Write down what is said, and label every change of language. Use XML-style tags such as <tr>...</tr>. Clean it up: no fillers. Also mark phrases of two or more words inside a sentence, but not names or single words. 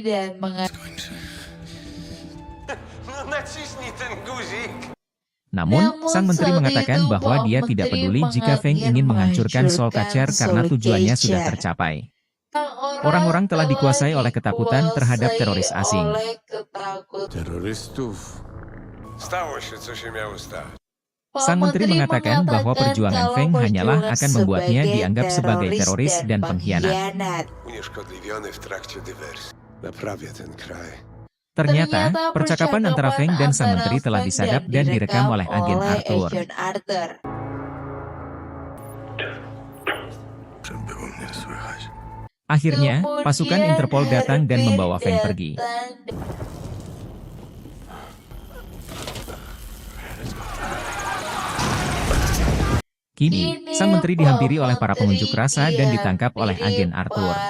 <id>Namun, sang menteri mengatakan bahwa dia tidak peduli jika Feng ingin menghancurkan Soulcatcher karena tujuannya sudah tercapai. Orang-orang telah dikuasai oleh ketakutan terhadap teroris asing.</id> <pl>Terrorystów. Stało się, co się miało stać.</pl> <id>Sang menteri mengatakan bahwa perjuangan Feng hanyalah akan membuatnya dianggap sebagai teroris dan pengkhianat.</id> <pl>Unieszkodliwiony w trakcie dywersji. Naprawię ten kraj.</pl> <id>Ternyata, percakapan antara Feng dan sang menteri telah disadap dan direkam oleh agen Arthur.</id> <pl>Było mnie słychać.</pl> <id>Akhirnya, pasukan Interpol datang dan membawa Feng pergi. Kini, sang menteri dihampiri oleh para pengunjuk rasa dan ditangkap oleh agen Arthur.</id>